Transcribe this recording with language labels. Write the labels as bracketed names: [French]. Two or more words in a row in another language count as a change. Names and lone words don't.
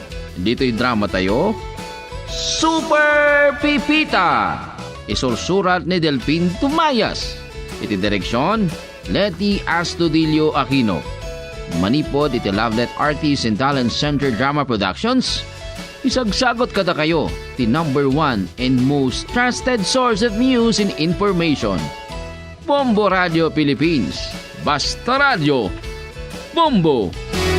[Iloko] Dito'y drama tayo, Super Pipita. Isursurat ni Delpin Tumayas. Iti direksyon, Leti Astudillo Aquino. Manipod iti Lovelet Artists and Talent Center Drama Productions. Isagsagot kada kayo, [English] the number 1 and most trusted source of news and information. Bombo Radio Philippines. Basta Radio. Bombo!